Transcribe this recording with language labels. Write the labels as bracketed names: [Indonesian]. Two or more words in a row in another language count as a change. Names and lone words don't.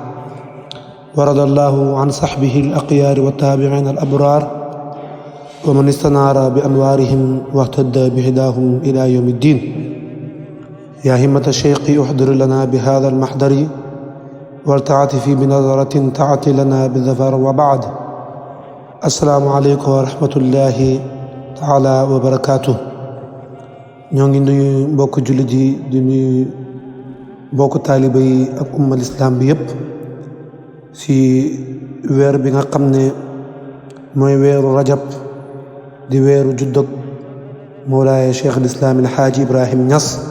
[Arabic] ورضى الله عن صحبه الأخيار والتابعين الأبرار ومن استنار بأنوارهم واهتدى بهداهم إلى يوم الدين يا همة الشيخ احضر لنا بهذا المحضر والتعاطف بنظرة تعطي لنا بالظفر وبعد السلام عليكم ورحمة الله تعالى وبركاته [Wolof] ñoo ngi nuyu mbokk jullit yi di nuyu mbokk taaliba yi ak umma lislaam bi yépp ci weer bi nga xam ne mooy weeru rajab di weeru juddog Mawlaaya Cheikh al-Islam El-Hadji Ibrahim Niass